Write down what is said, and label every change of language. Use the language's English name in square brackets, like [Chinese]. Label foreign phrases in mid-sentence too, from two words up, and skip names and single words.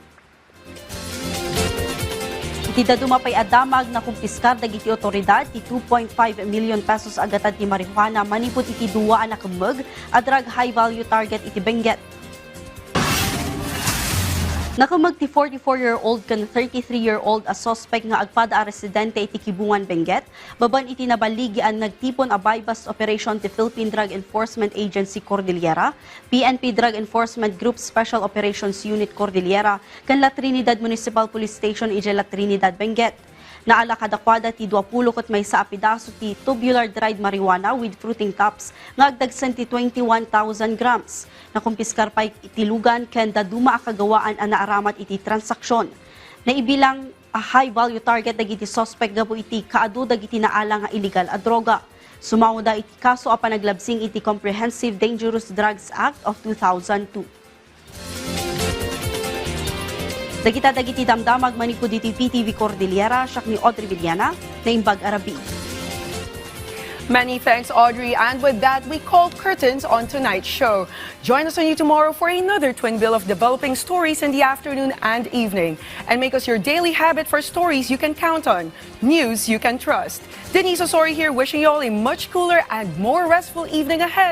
[Iloko] Iti dadumapay adamag na kumpiskar dagiti otoridad ti 2.5 million pesos agatad ti marihuana manipod iti duwa na kumeg a [English] drug high value target [Iloko] iti Benguet. Nakamag ti 44-year-old kan 33-year-old a suspect nga agpada a residente iti Kibungan, Benguet, baban iti nabaligian nagtipon a [English] bypass operation [Iloko] ti Philippine Drug Enforcement Agency Cordillera, PNP Drug Enforcement Group Special Operations Unit Cordillera, kan La Trinidad Municipal Police Station iti La Trinidad, Benguet. Naala kadakwada ti 20 ket may sa apidaso ti [English] tubular dried marijuana with fruiting cups [Iloko] nga agdagsen ti 21,000 grams. Nakumpiskar pay iti lugan ken daduma a kagawaan a naaramat iti transaksyon. Naibilang a [English] high value target [Iloko] dagiti suspect gabo iti kaadu dagiti naala nga illegal a droga. Sumauda iti kaso a panaglabsing iti Comprehensive Dangerous Drugs Act of 2002. Dagiti damdamag manipud iti PTV Cordillera, siak ni Audrey Villana, na Imbag Arabi. [English] Many thanks, Audrey. And with that, we call curtains on tonight's show. Join us on you tomorrow for another twin bill of developing stories in the afternoon and evening. And make us your daily habit for stories you can count on, news you can trust. Denise Osorio here, wishing you all a much cooler and more restful evening ahead.